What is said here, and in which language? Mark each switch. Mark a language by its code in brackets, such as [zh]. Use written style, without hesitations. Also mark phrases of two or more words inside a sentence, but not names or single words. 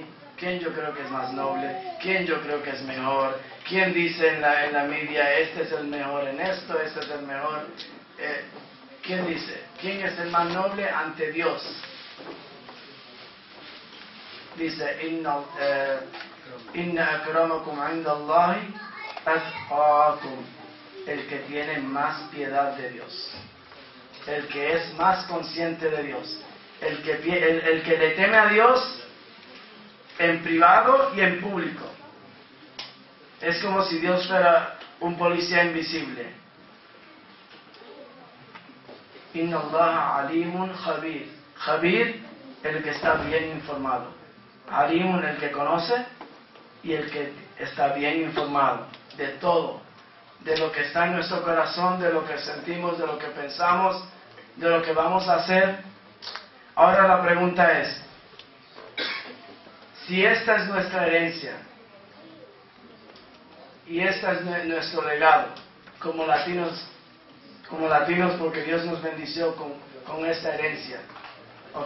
[es] ¿Quién yo creo que es más noble? ¿Quién yo creo que es mejor? ¿Quién dice en la media, este es el mejor en esto, este es el mejor? ¿Quién dice? ¿Quién es el más noble ante Dios? Dice, [ar] إن أكرمكم عند الله أتقاكم, [es] el que tiene más piedad de Dios, el que es más consciente de Dios, el que le teme a Dios en privado y en público. Es como si Dios fuera un policía invisible. [ar] إن الله عليم خبير. [es] Khabir, el que está bien informado. Alimun, el que conoce, y el que está bien informado de todo, de lo que está en nuestro corazón, de lo que sentimos, de lo que pensamos, de lo que vamos a hacer. Ahora la pregunta es, si esta es nuestra herencia, y este es nuestro legado, como latinos porque Dios nos bendició con esta herencia, ¿ok?